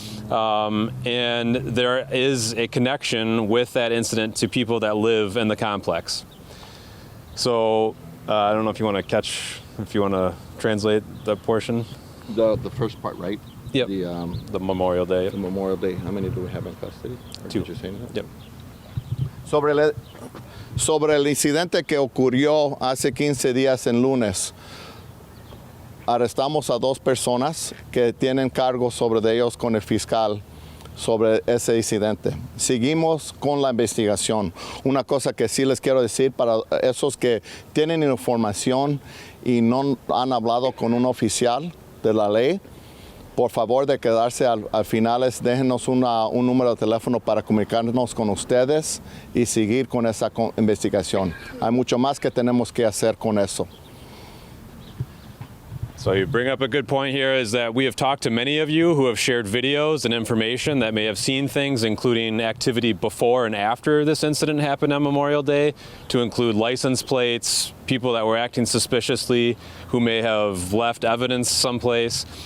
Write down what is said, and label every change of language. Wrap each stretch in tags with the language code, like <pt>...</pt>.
<en>And there is a connection with that incident to people that live in the complex. So I don't know if you want to translate the portion. The first part, right? Yep. The Memorial Day. The Memorial Day. How many do we have in custody? Or 2. did you say that? Yep.</en> <es>Sobre el incidente que ocurrió hace 15 días en lunes, arrestamos a 2 personas que tienen cargos sobre de ellos con el fiscal sobre ese incidente. Seguimos con la investigación. Una cosa que sí les quiero decir para esos que tienen información y no han hablado con un oficial de la ley, por favor de quedarse al finales, déjenos un número de teléfono para comunicarnos con ustedes y seguir con esa investigación. Hay mucho más que tenemos que hacer con eso.</es> <en>So you bring up a good point here is that we have talked to many of you who have shared videos and information that may have seen things, including activity before and after this incident happened on Memorial Day, to include license plates, people that were acting suspiciously who may have left evidence someplace.</en>